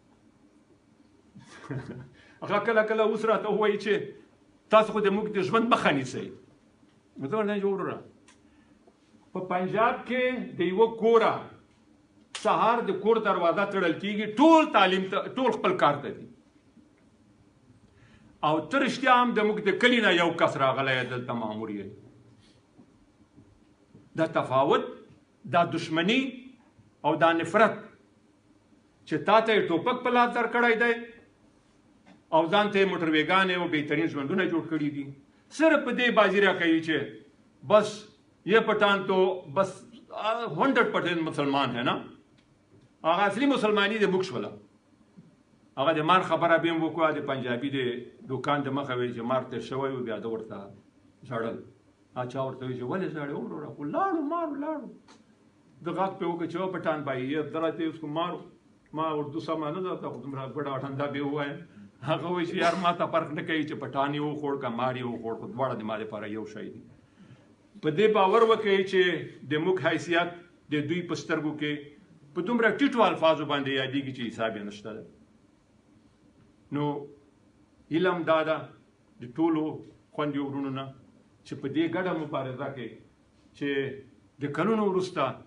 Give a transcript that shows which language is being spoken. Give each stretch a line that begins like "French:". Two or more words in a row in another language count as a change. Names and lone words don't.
Pashto: راته ووایي چې تاسو خو د موږ د ژوند مخه نیسئ زه ورته وایم وروره په پنجاب کې د یوه کوره سهار د کور دروازه تړل کېږي ټول تعلیم ته ټول خپل کار ته دي او ته رښتیا هم د موږ د کلي نه یو کس راغلی دلته مامور یې دا تفاوت دا دشمني او دا نفرت چې تا ته یې ټوپک په لاس درکړی دی او ځان ته یې موټرویګانې او بهترین ژوندونه جوړ کړي دي صرف په دې بازی راکوي چې بس
Urdu: یہ پٹھان تو بس 100% مسلمان ہے نا
Pashto: هغه اصلي مسلمانی د موږ شوله هغه د مار خبره به هم وکړه د پنجابي د دوکان د مخه وی چې مار تېر شوی و بیا د ورته ژړل چا ورته وایي چې ولې ژاړې وروره خو لاړو د غږ پې وکړه چې
Urdu: پټان بھائی یہ ذرا ته اس کو مارو
Pashto: ما اردو سمه نه ده خو دومره ګډه ټنده به ووایم هغه وایي چې یار ما ته فرق نه کوي چې پټان یې وخوړ که مار یې وخوړ خو دواړه د ما دپاره یو شی دي په دې باور وکړئ چې د موږ حیثیت د دوی په سترګو کې په دومره ټیټو الفاظو باندې یادېږي چې حساب یې نشته ده نو علم دا ده د ټولو خویندو وروڼو نه چې په دې ګډه مبارزه کې چې د کلونو وروسته